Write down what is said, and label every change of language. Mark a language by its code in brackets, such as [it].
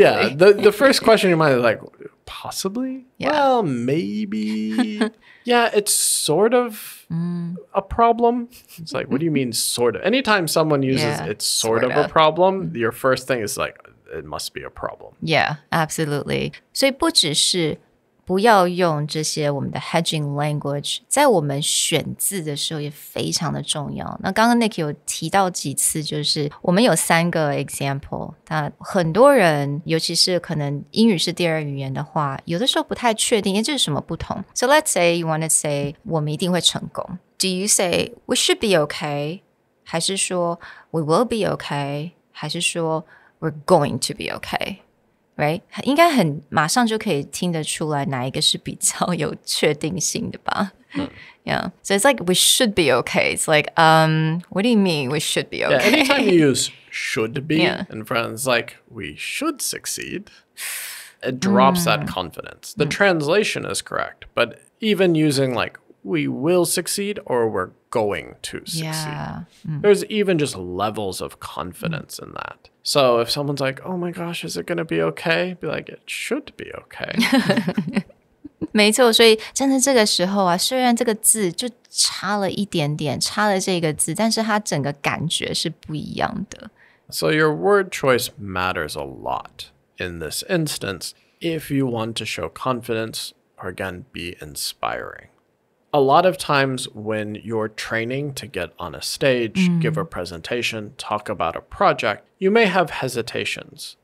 [en] Yeah, the first question in your mind is like, possibly? Yeah. Well, maybe. Yeah, it's sort of a problem. It's like, what do you mean sort of? Anytime someone uses it's sort of a problem, your first thing is like, it must be a problem. Yeah, absolutely. [zh] 所以不只是不要用这些我们的 hedging language， 在我们选字的时候也非常的重要。那刚刚 Nick 有提到几次，就是我们有3个 example， 那很多人尤其是可能英语是第二语言的话，有的时候不太确定这是什么不同。 [en] So let's say you want to say [zh] 我们一定会成功。 [en] Do you say we should be okay？ [zh] 还是说 [en] we will be okay？ 还是说 we're going to be okay？Right? [zh] 应该很马上就可以听得出来哪一个是比较有确定性的吧。 [en] Yeah. So it's like we should be okay. It's like, what do you mean we should be okay? Yeah, anytime you use should be in front. It's like, we should succeed. It drops that confidence. The translation is correct, but even using like, we will succeed or we're going to succeed. There's even just levels of confidence in that. So if someone's like, oh my gosh, is it going to be okay? Be like, it should be okay. [zh] 没错，所以真的这个时候啊，虽然这个字就差了一点点，差了这个字，但是它整个感觉是不一样的。 [en] So your word choice matters a lot in this instance if you want to show confidence or again be inspiring. A lot of times when you're training to get on a stage, give a presentation, talk about a project, you may have hesitations.